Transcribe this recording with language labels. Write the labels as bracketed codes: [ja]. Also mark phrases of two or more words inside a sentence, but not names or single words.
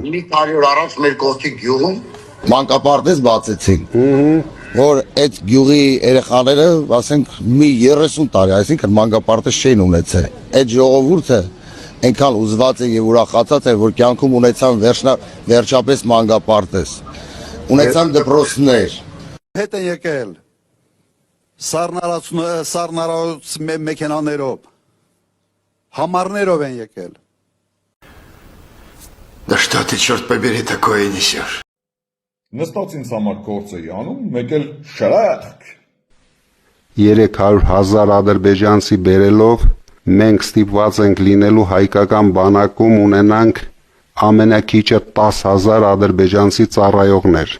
[hy] Մի տարի օր առաջ մեր կողքի գյուղում մանկապարտեզ բացեցին, որ այդ գյուղի երեխաները, ասենք, մի 30 տարի, այսինքն մանկապարտեզ չէին ունեցել։ Այդ ժողովուրդը այնքան ուզված է եւ ուրախացած է, որ կյանքում ունեցան վերջապես մանկապարտեզ։ Ունեցան դպրոցներ։ Հետ են եկել սառնարարուց մեքենաներով, համարներով են եկել։ [ru] Да что ты, черт побери, такое несешь? [hy] Նստած ինձ համար գործ էի անում, մեկ էլ շրախկ։ 300,000 ադրբեջանցի բերելով մենք ստիպված ենք լինելու հայկական բանակում ունենանք ամենակիչը 10,000 ադրբեջանցի ծառայողներ։